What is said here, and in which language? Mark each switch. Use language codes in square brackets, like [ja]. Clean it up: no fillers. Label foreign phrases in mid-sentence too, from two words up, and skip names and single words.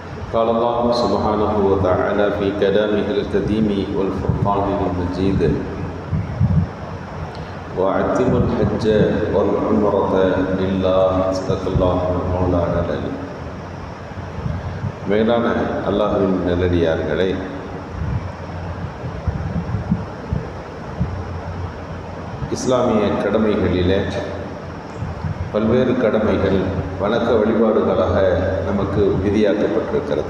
[ar] قال الله سبحانه وتعالى في كلامه القديم والفرقان المجيد وأتموا الحج والعمرة لله صدق الله مولانا العلي. [ta] மேலான அல்லாஹ்வின் நல்லடியார்களே, இஸ்லாமிய கடமைகளிலே பல்வேறு கடமைகள் வணக்க வழிபாடுகளாக நமக்கு விதியாக்கப்பட்டிருக்கிறது.